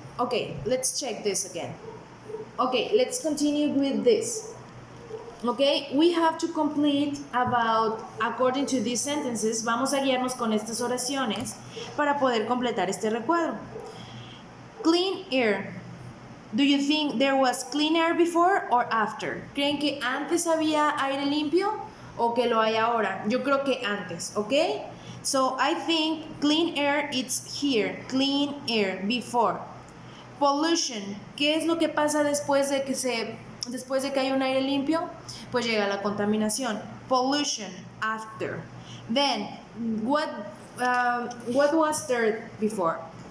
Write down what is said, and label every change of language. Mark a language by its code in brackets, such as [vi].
[en] Okay, let's check this again. Okay, let's continue with this. Okay, we have to complete according to these sentences. [es] Vamos a guiarnos con estas oraciones para poder completar este recuadro. [en] Clean air. Do you think there was clean air before or after? [es] ¿Creen que antes había aire limpio o que lo hay ahora? Yo creo que antes, ¿ok? [en] So I think clean air it's here. Clean air before. Pollution. [es] ¿Qué es lo que pasa después de que hay un aire limpio? Pues llega la contaminación. [en] Pollution after. Then what was there before?